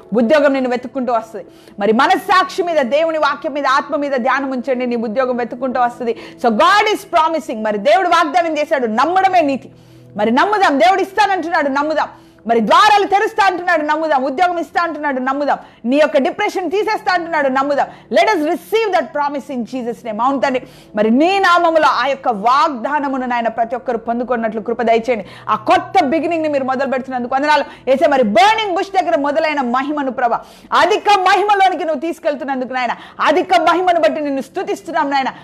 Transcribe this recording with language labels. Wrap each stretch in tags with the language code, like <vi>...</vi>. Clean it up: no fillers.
<te>ఉద్యోగం నిన్ను వెతుక్కుంటూ వస్తుంది. మరి మనస్సాక్షి మీద, దేవుని వాక్యం మీద, ఆత్మ మీద ధ్యానం ఉంచండి, నీ ఉద్యోగం వెతుక్కుంటూ వస్తుంది.</te> <en>So God is promising.</en> <te>మరి దేవుడు వాగ్దానం చేశాడు, నమ్మడమే నీతి. మరి నమ్ముదాం, దేవుడు ఇస్తానంటున్నాడు, నమ్ముదాం. మరి ద్వారాలు తెరుస్తా అంటున్నాడు, నమ్ముదాం. ఉద్యోగం ఇస్తా అంటున్నాడు, నమ్ముదాం. నీ యొక్క డిప్రెషన్ తీసేస్తా అంటున్నాడు, నమ్ముదాం.</te> <en>Let us receive that promise in Jesus name.</en> <te>అవును తండ్రి, మరి నీ నామములో ఆ యొక్క వాగ్దానమును నాయన ప్రతి ఒక్కరు పొందుకున్నట్లు కృప దయచేయండి. ఆ కొత్త బిగినింగ్ ని మీరు మొదలు పెడుతున్నందుకు వందనాలు యేసయ్య. మరి బర్నింగ్ బుష్ దగ్గర మొదలైన మహిమను ప్రభా అధిక మహిమలోనికి నువ్వు తీసుకెళ్తున్నందుకు నాయన, అధిక మహిమను బట్టి నిన్ను స్తుతిస్తున్నాం నాయన.</te>